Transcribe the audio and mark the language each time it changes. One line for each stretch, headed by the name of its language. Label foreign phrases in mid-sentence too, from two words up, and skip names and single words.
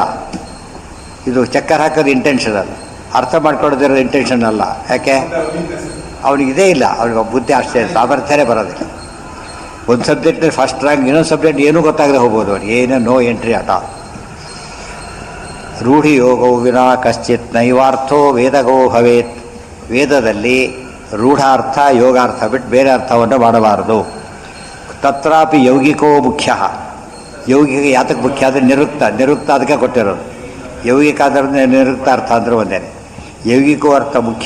Kannada: ಇದು ಚಕ್ಕರ್ ಹಾಕೋದು ಇಂಟೆನ್ಷನ್ ಅಲ್ಲ, ಅರ್ಥ ಮಾಡ್ಕೊಳ್ಳೋದಿರೋ ಇಂಟೆನ್ಷನ್ ಅಲ್ಲ. ಯಾಕೆ? ಅವನಿಗಿದೇ ಇಲ್ಲ, ಅವನಿಗೆ ಬುದ್ಧಿ ಅಷ್ಟೇ, ಸಾಮರ್ಥ್ಯನೇ ಬರೋದಿಲ್ಲ. ಒಂದು ಸಬ್ಜೆಕ್ಟ್ನಲ್ಲಿ
English: first rank,
Kannada: ಇನ್ನೊಂದು ಸಬ್ಜೆಕ್ಟ್ ಏನೂ ಗೊತ್ತಾಗದೆ ಹೋಗ್ಬೋದು ಅವ್ರಿಗೆ, ಏನೋ
English: no entry
Kannada: ಆಟ.
Sanskrit: ರೂಢಿ ಯೋಗೋ ವಿನಾ ಕಶ್ಚಿತ್ ನೈವಾರ್ಥೋ ವೇದಗೋ ಭವೇತ್.
Kannada: ವೇದದಲ್ಲಿ ರೂಢಾರ್ಥ ಯೋಗಾರ್ಥ ಬಿಟ್ಟು ಬೇರೆ ಅರ್ಥವನ್ನು ಮಾಡಬಾರದು.
Sanskrit: ತತ್ರಾಪಿ ಯೌಗಿಕೋ ಮುಖ್ಯ.
Kannada: ಯೌಗಿಕ ಯಾತಕ್ಕೆ ಮುಖ್ಯ ಅಂದರೆ ನಿರುಕ್ತ ಅದಕ್ಕೆ ಕೊಟ್ಟಿರೋದು. ಯೌಗಿಕ ಅಂದರೆ ನಿರುಕ್ತ ಅರ್ಥ ಅಂದರೆ ಒಂದೇ.
Sanskrit: ಯೌಗಿಕೋ ಅರ್ಥ ಮುಖ್ಯ.